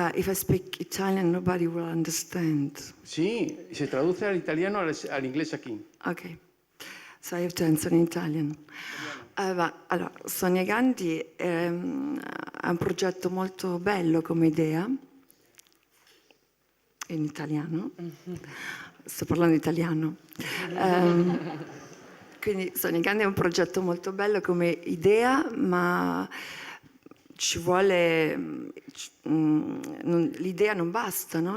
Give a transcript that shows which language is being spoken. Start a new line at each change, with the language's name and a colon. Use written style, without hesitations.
English: If I speak Italian, nobody will understand.
Spanish: Sí, se traduce al italiano al inglés aquí.
English: Okay, so I have to answer in Italian.
Italian: Allora, Sonia Gandhi è un progetto molto bello come idea, in italiano, sto parlando italiano. Quindi Sonia Gandhi è un progetto molto bello come idea, ma ci vuole, l'idea non basta, no?